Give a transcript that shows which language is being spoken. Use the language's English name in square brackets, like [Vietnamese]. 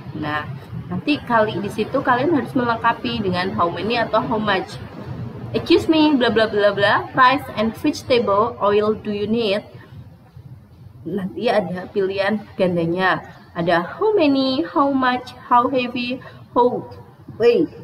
[Indonesian] Nah, nanti di situ kalian harus melengkapi dengan how many atau how much. [English] Excuse me, bla bla bla bla, rice and vegetable oil do you need? [Indonesian] Nanti ada pilihan gandanya. Ada how many, how much, how heavy, how weight.